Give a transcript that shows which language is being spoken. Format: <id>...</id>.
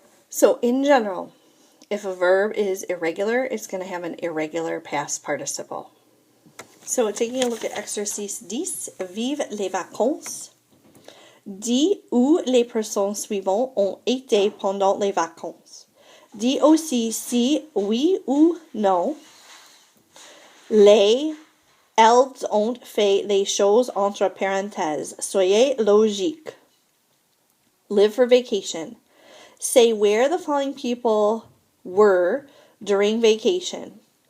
<en>So in general, if a verb is irregular, it's going to have an irregular past participle. So taking a look at exercice 10,</en> <fr>vive les vacances. Dis où les personnes suivantes ont été pendant les vacances. Dis aussi si oui ou non. Elles ont fait les choses entre parenthèses. Soyez logique.</fr> <en>Live for vacation. Say where the following people were during vacation.</en>